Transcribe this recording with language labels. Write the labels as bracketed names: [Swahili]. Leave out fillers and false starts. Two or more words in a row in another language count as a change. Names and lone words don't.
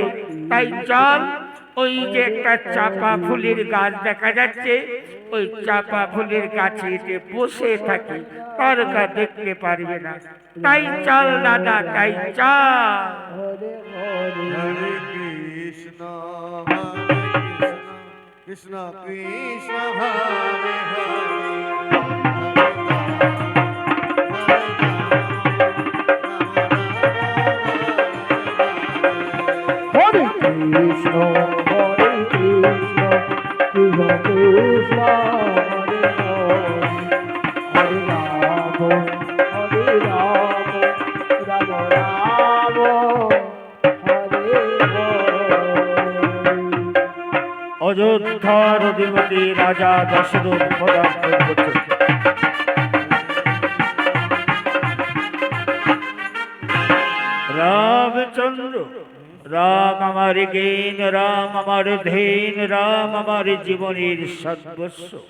[Bangla] তাই চল, ওই যে একটা চাপা ফুলের গাছ দেখা যাচ্ছে, ওই চাপা ফুলের গাছে এসে বসে থাকি, তারকা দেখতে পারবে না। তাই চল দাদা, তাই চল। হরে কৃষ্ণ, কৃষ্ণ কৃষ্ণ হরে Hare Krishna, Hare Krishna, Krishna Krishna, Hare Rama, Hare Rama, Rama Rama, Hare Hare. অযোধ্যার অধিপতি রাজা দশরথ পদার্পণ করছে। রামচন্দ্র, রাম আমার জ্ঞান, রাম আমার ধ্যান, রাম আমার জীবনের সর্বস্ব।